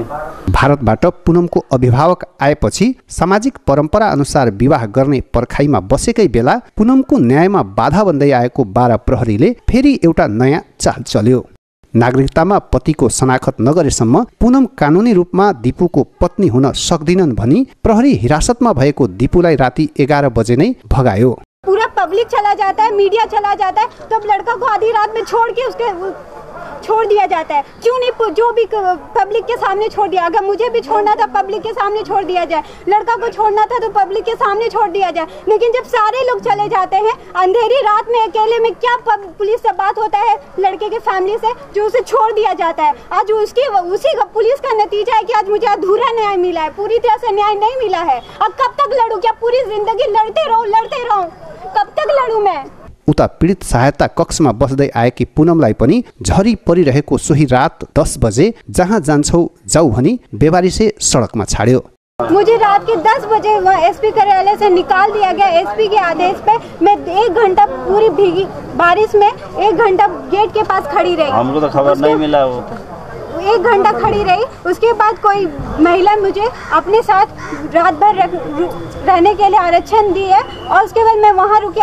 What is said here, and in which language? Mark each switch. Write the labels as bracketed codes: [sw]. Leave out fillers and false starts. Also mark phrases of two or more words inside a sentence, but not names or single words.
[ne] भारतबाट पुनमको अभिभावक आएपछि सामाजिक परम्परा अनुसार विवाह गर्ने पर्खाइमा बसेकै बेला पुनमको न्यायमा बाधा बन्दै आएको बारा प्रहरीले फेरि एउटा नयाँ चाल चल्यो। नागरिकतामा पतिको शनाखत नगरेसम्म पुनम कानुनी रूपमा दिपुको पत्नी हुन सक्दिनन् भनी प्रहरी हिरासतमा भएको दिपुलाई राति 11 बजे नै भगायो। [hi] पूरा पब्लिक चला जाता है, मीडिया चला जाता है, तब लड़का को आधी रात में छोड़ के उसके छोड़ दिया जाता है। क्यों नहीं जो भी पब्लिक के सामने छोड़ दिया? अगर मुझे भी छोड़ना था पब्लिक के सामने छोड़ दिया जाए, लड़का को छोड़ना था तो पब्लिक के सामने छोड़ दिया जाए। लेकिन जब सारे लोग चले जाते हैं अंधेरी रात में अकेले में, क्या पुलिस से बात होता है लड़के के फैमिली से जो उसे छोड़ दिया जाता है? आज उसी का पुलिस का नतीजा है कि आज मुझे अधूरा न्याय मिला है, पूरी तरह से न्याय नहीं मिला है। अब कब तक लड़ूं? क्या पूरी जिंदगी लड़ते रहूं? कब तक लड़ूं मैं? [ne] उता पीडित सहायता कक्षमा बस्दै आएकी पुनमलाई पनि झरी परिरहेको सोही रात 10 बजे जहाँ जान्छौ जाऊ भनी बेबारीसे सडकमा छाड्यो। [hi] मुझे रात के 10 बजे एसपी कार्यालय से निकाल दिया गया। एसपी के आदेश पे मैं 1 घंटा पूरी भीगी बारिश में 1 घंटा गेट के पास खड़ी रही। हमको तो खबर नहीं मिला। वो 1 घंटा खड़ी रही। उसके बाद कोई महिला मुझे अपने साथ रात भर रहने के लिए आरक्षण दी है और उसके बाद मैं वहाँ रुकी।